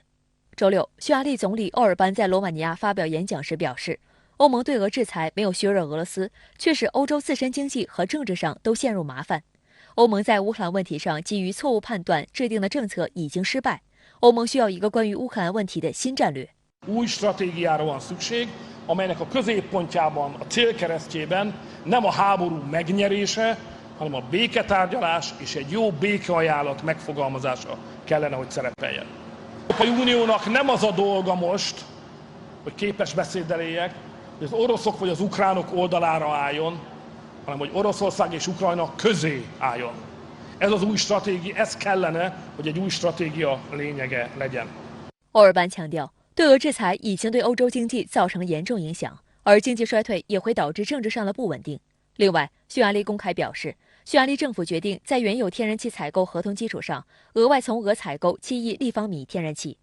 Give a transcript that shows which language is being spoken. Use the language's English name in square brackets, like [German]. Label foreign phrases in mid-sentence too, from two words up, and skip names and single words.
[Chinese] 周六，匈牙利总理欧尔班在罗马尼亚发表演讲时表示，欧盟对俄制裁没有削弱俄罗斯，却使欧洲自身经济和政治上都陷入麻烦。欧盟在乌克兰问题上基于错误判断制定的政策已经失败，欧盟需要一个关于乌克兰问题的新战略。 [Hungarian] Új stratégiára van szükség, amelynek a középpontjában, a célkeresztjében nem a háború megnyerése, hanem a béketárgyalás és egy jó békeajánlat megfogalmazása kellene, hogy szerepeljen. Az Európai Uniónak nem az a dolga most, hogy képes beszéddel éljek, hogy az oroszok vagy az ukránok oldalára álljon, hanem hogy Oroszország és Ukrajna közé álljon. Ez az új stratégia, ez kellene, hogy egy új stratégia lényege legyen. [Chinese] 欧尔班强调，对俄制裁已经对欧洲经济造成严重影响，而经济衰退也会导致政治上的不稳定。另外，匈牙利公开表示，匈牙利政府决定在原有天然气采购合同基础上，额外从俄采购7亿立方米天然气。